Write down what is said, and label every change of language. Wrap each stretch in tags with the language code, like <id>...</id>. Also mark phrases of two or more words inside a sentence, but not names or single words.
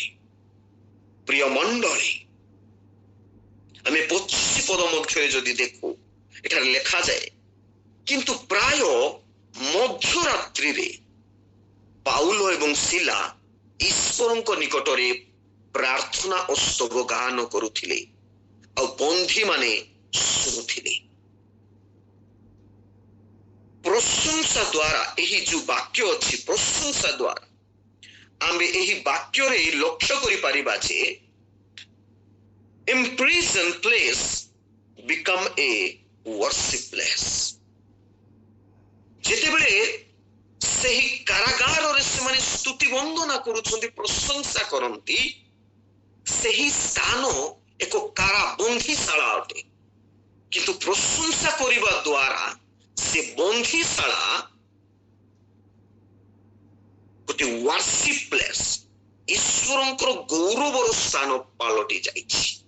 <or>ପ୍ରିୟ ମଣ୍ଡଳୀ, ଆମେ 25 ପଦ ମଧ୍ୟରେ ଯଦି ଦେଖୁ, ଏଠାରେ ଲେଖାଯାଏ, କିନ୍ତୁ ପ୍ରାୟ ମଧ୍ୟରାତ୍ରିରେ ପାଉଲ ଏବଂ ସିଲା ଈଶ୍ୱରଙ୍କ ନିକଟରେ ପ୍ରାର୍ଥନା ଓ ସ୍ତବ ଗାନ କରୁଥିଲେ, ଆଉ ବନ୍ଧୀମାନେ ଶୁଣୁଥିଲେ। ପ୍ରଶଂସା ଦ୍ୱାରା, ଏହି ଯୋଉ ବାକ୍ୟ ଅଛି ପ୍ରଶଂସା ଦ୍ୱାରା, ଆମେ ଏହି ବାକ୍ୟରେ ଲକ୍ଷ୍ୟ କରିପାରିବା ଯେ</or> <en>imprisoned place become a worship place।</en> <or>ଯେତେବେଳେ ସେହି କାରାଗାରରେ ସେମାନେ ସ୍ତୁତି ବନ୍ଦନା କରୁଛନ୍ତି, ପ୍ରଶଂସା କରନ୍ତି, ସେହି ସ୍ଥାନ ଏକ କାରାବନ୍ଦୀଶାଳା ଅଟେ। କିନ୍ତୁ ପ୍ରଶଂସା କରିବା ଦ୍ୱାରା ସେ ବନ୍ଦୀଶାଳା ଗୋଟେ</or> <en>worship place,</en> <or>ଈଶ୍ୱରଙ୍କର ଗୌରବର ସ୍ଥାନ ପାଲଟି ଯାଇଛି।</or>